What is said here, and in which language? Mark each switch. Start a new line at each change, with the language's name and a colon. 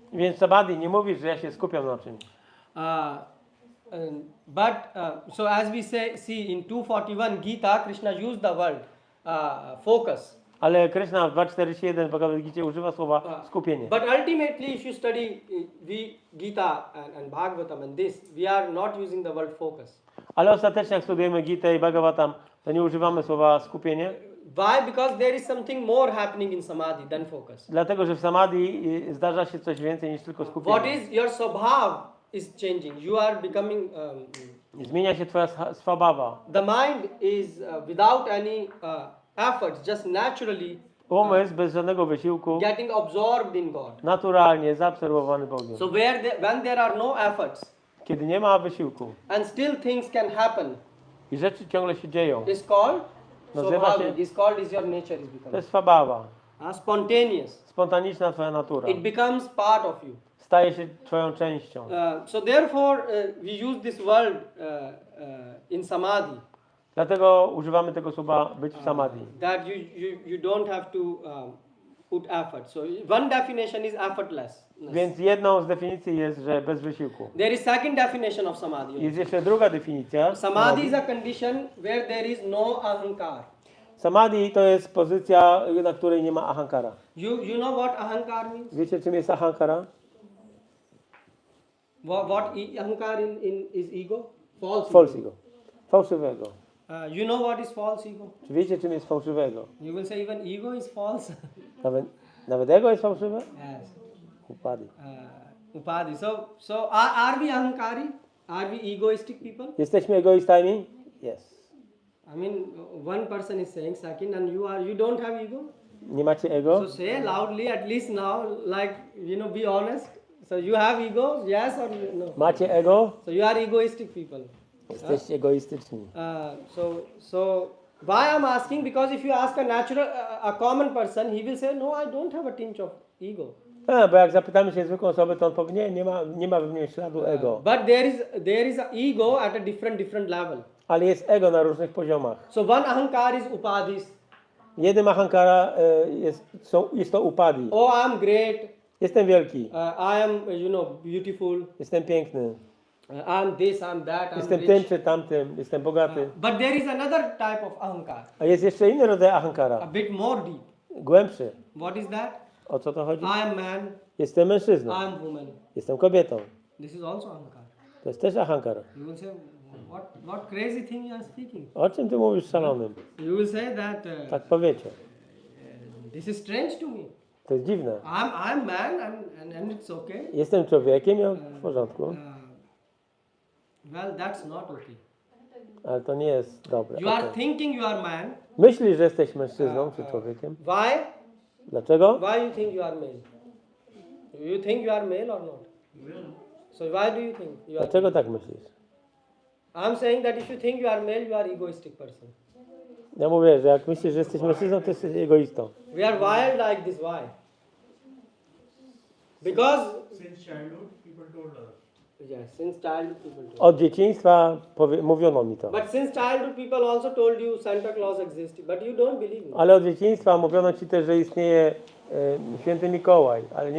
Polish: Więc samadhi nie mówisz, że ja się skupiam na czymś.
English: So as we see in 241 Gita, Krishna used the word focus.
Polish: Ale Krishna w 2.41 w Bhagavad Gita używa słowa skupienie.
English: But ultimately, if you study Gita and Bhagavatam and this, we are not using the word focus.
Polish: Ale ostatecznie jak studujemy Gitę i Bhagavatam, To nie używamy słowa skupienie,
English: Why? Because there is something more happening in samadhi than focus.
Polish: dlatego że w samadhi zdarza się coś więcej niż tylko
English: What
Polish: skupienie.
English: is your swabhav is changing. You are becoming.
Polish: Zmienia się twoja swabhawa.
English: The mind is without any efforts, just naturally
Polish: Umysł bez żadnego wysiłku,
English: getting absorbed in God.
Polish: naturalnie zaabsorbowany Bogiem.
English: So when there are no efforts
Polish: Kiedy nie ma wysiłku
English: and still things can happen,
Polish: i rzeczy ciągle się dzieją,
English: is called
Polish: Nazywa się-
English: swabhav. Is called is your nature is
Polish: to jest swabhawa.
English: spontaneous.
Polish: Spontaniczna twoja natura.
English: It becomes part of you.
Polish: Staje się twoją częścią.
English: So therefore, we use this word in samadhi.
Polish: Dlatego używamy tego słowa być w samadhi.
English: That you don't have to put effort. So one definition is effortless.
Polish: Więc jedną z definicji jest, że bez wysiłku.
English: There is second definition of samadhi.
Polish: Jest jeszcze druga definicja.
English: Samadhi is a condition where there is no ahankar.
Polish: Samadhi to jest pozycja, na której nie ma ahankara.
English: You know what ahankar means?
Polish: Wiecie, czym jest ahankara?
English: Ahankar is ego? False ego.
Polish: Fałszywego.
English: You know what is false ego?
Polish: Czy wiecie, czym jest fałszywego?
English: You will say even ego is false.
Polish: Nawet ego jest fałszywe?
English: Yes.
Polish: Upadli.
English: Upadhi. So are we ahankari? Are we egoistic people?
Polish: Jesteśmy egoistami?
English: Yes. I mean, one person is saying second, and you don't have ego.
Polish: Nie macie ego?
English: So say loudly, at least now, like be honest. So you have ego, yes or no?
Polish: Macie ego?
English: So you are egoistic people.
Polish: Jesteście egoistyczni.
English: So why I'm asking? Because if you ask a natural, a common person, he will say, no, I don't have a tinge of ego.
Polish: Bo jak zapytamy się zwykłą osobę, to on powie, nie ma we mnie śladu ego.
English: But there is a ego at a different level.
Polish: Ale jest ego na różnych poziomach.
English: So one ahankar is upadhis.
Polish: Jednym ahankara jest to upadhi.
English: Oh, I am great.
Polish: Jestem wielki.
English: I am, beautiful.
Polish: Jestem piękny.
English: I am this, I am that. I am
Polish: Jestem
English: rich.
Polish: tym czy tamtym. Jestem bogaty.
English: But there is another type of ahankar,
Polish: A jest jeszcze inny rodzaj
English: a
Polish: ahankara.
English: bit more deep.
Polish: Głębszy.
English: What is that?
Polish: O co to chodzi?
English: I am man.
Polish: Jestem mężczyzną.
English: I am woman.
Polish: Jestem kobietą.
English: This is also ahankar.
Polish: To jest też ahankara.
English: You will say, what crazy thing you are speaking?
Polish: O czym ty mówisz szalonym?
English: You will say that
Polish: Tak powiecie.
English: this is strange to me.
Polish: To jest dziwne.
English: I'm man and it's okay.
Polish: Jestem człowiekiem i w porządku.
English: Well, that's not okay.
Polish: Ale to nie jest dobre.
English: You are
Polish: Okej.
English: thinking you are man.
Polish: Myślisz, że jesteś mężczyzną czy człowiekiem?
English: Why?
Polish: Dlaczego?
English: Why you think you are male? You think you are male or not? So why do you think you are?
Polish: Dlaczego tak myślisz?
English: I'm saying that if you think you are male, you are egoistic person.
Polish: Ja mówię, że jak myślisz, że jesteś mężczyzną, to jesteś egoistą.
English: We are wild like this. Why? Because Since childhood, people told us. yes, since childhood people do.
Polish: Od dzieciństwa mówiono mi to.
English: But since childhood people also told you Santa Claus exists, but you don't believe me.
Polish: Ale od dzieciństwa mówiono ci też, że istnieje święty Mikołaj, ale nie